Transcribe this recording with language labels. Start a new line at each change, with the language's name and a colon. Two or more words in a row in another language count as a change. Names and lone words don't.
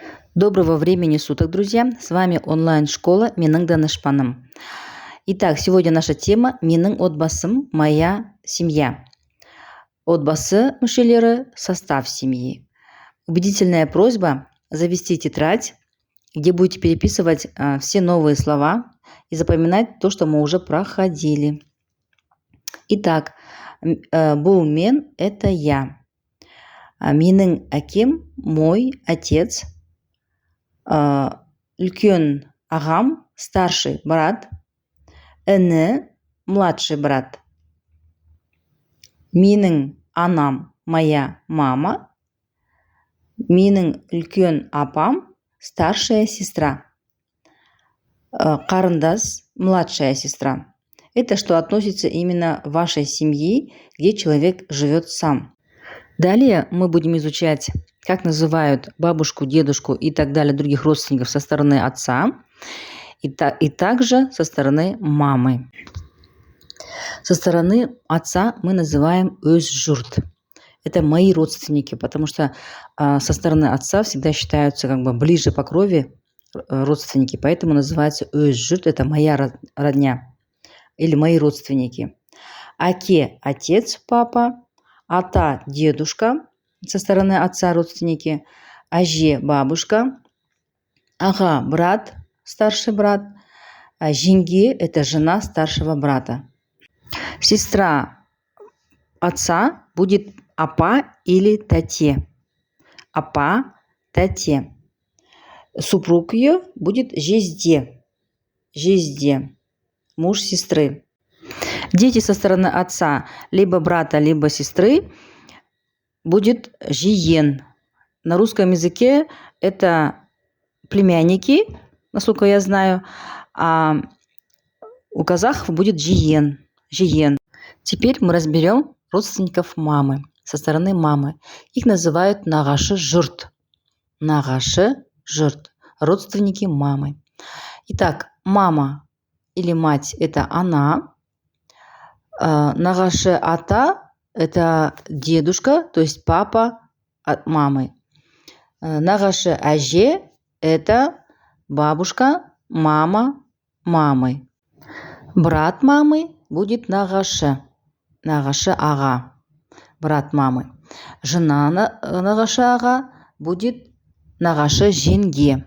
Russian: Доброго времени суток, друзья! С вами онлайн-школа Менің Данышпаным. Итак, сегодня наша тема
Kazakh: Менің отбасым,
Russian: моя семья.
Kazakh: Отбасы мүшелері –
Russian: состав семьи. Убедительная просьба завести тетрадь, где будете переписывать все новые слова и запоминать то, что мы уже проходили. Итак,
Kazakh: бұл мен –
Russian: это я.
Kazakh: Менің әкем –
Russian: мой отец.
Kazakh: Үлкен ағам,
Russian: старший брат, іні, младший брат.
Kazakh: Менің анам,
Russian: моя мама.
Kazakh: Менің үлкен апам,
Russian: старшая сестра. Қарындас, младшая сестра. Это что относится именно к вашей семье, где человек живет сам. Далее мы будем изучать, как называют бабушку, дедушку и так далее других родственников со стороны отца и также со стороны мамы. Со стороны отца мы называем
Kazakh: өз жұрт.
Russian: Это мои родственники, потому что со стороны отца всегда считаются как бы ближе по крови родственники, поэтому называется
Kazakh: өз жұрт,
Russian: это моя родня или мои родственники. Әке – отец, папа. Ата – дедушка, со стороны отца родственники. Әже – бабушка. Аға – брат, старший брат. Жеңге – это жена старшего брата. Сестра отца будет апа или тәте.
Kazakh: Апа, тәте.
Russian: Супруг ее будет жезде. Жезде. Муж сестры. Дети со стороны отца, либо брата, либо сестры, будет жиен. На русском языке это племянники, насколько я знаю, а у казахов будет жиен. Жиен. Теперь мы разберем родственников мамы, со стороны мамы. Их называют
Kazakh: нағашы жұрт. Нағашы жұрт.
Russian: Родственники мамы. Итак, мама или мать – это она.
Kazakh: Нағашы ата –
Russian: это дедушка, то есть папа от мамы.
Kazakh: Нағашы әже –
Russian: это бабушка, мама мамы. Брат мамы будет нағашы.
Kazakh: Нағашы аға.
Russian: Брат мамы. Жена
Kazakh: нағашы аға
Russian: будет
Kazakh: нағашы жеңге.